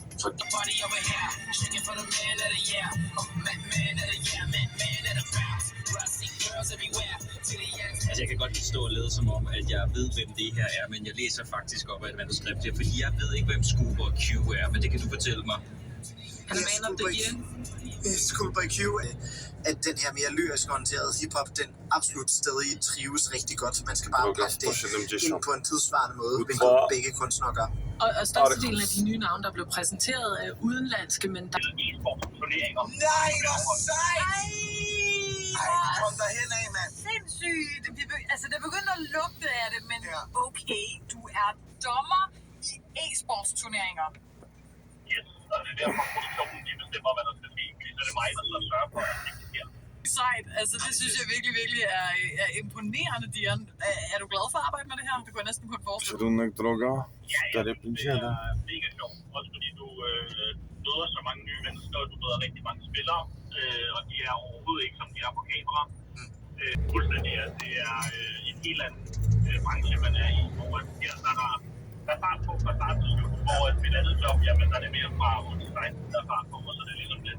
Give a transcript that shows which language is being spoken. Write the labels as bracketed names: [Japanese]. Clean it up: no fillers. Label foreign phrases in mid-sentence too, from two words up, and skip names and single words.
[Danish] Altså, jeg kan godt stå og lede som om, at jeg ved, hvem det her er, men jeg læser faktisk op af et manuskript her, fordi jeg ved ikke, hvem Scuba Q er, men det kan du fortælle mig. Han er [English] man of the year. [Danish] Scuba Q, at den her mere lyrisk orienterede hiphop, den absolut stadig trives rigtig godt. Man skal bare passe det ind på en tidsvarende måde, hvilket begge kunstnere gør. Og størstedelen af de nye navne, der blev præsenteret, er udenlandske, men der... E-sportsturneringer. Nej, hvor sejt! Ej, kom derhen af, mand. Sindssygt. Altså, det begynder at lugte af det, men okay, du er dommer i e-sportsturneringer. Yes, og det er derfor, produktionen de bestemmer, hvad der skal ske. Fordi så er det mig, der så sørger for, at det sker. Sejt. Altså, det synes jeg virkelig er imponerende, Dian. Er du glad for at arbejde med det her? Det kunne jeg næsten kun forestille. [Polish] Kierunek droga [Danish] Ja, det 450. er mega sjovt. Også fordi du møder så mange nye mennesker, og du møder rigtig mange spillere. Og de er overhovedet ikke, som de er på kamera. Fuldstændig, at det er en helt anden branche, man er i. Hvor her, der er fart på fra start til slut, hvor mit andet job, jamen der er det mere fra 8-16, der er fart på, og så er det ligesom det.